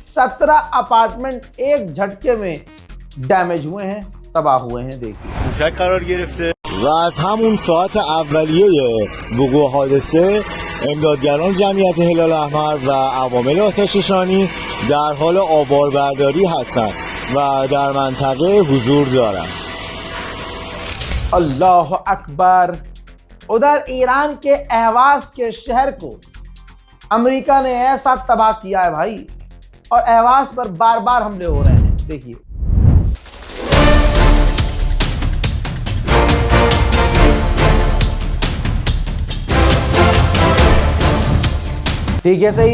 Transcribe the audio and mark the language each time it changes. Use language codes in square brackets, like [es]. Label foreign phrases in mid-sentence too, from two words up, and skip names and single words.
[hi] 17 अपार्टमेंट एक झटके में डैमेज हुए हैं, तबाह हुए हैं। देखिए [fa] و از همون ساعت اولیه وقوع حادثه امدادگران جمعیت هلال احمر و عوامل آتش‌نشانی در حال آباربرداری هستند و در منطقه حضور دارند. [ar] الله أكبر. [hi] उधर ईरान के अहवाज के शहर को अमेरिका ने ऐसा तबाह किया है भाई, और अहवाज पर बार बार हमले हो रहे हैं। देखिए ठीक है, सही।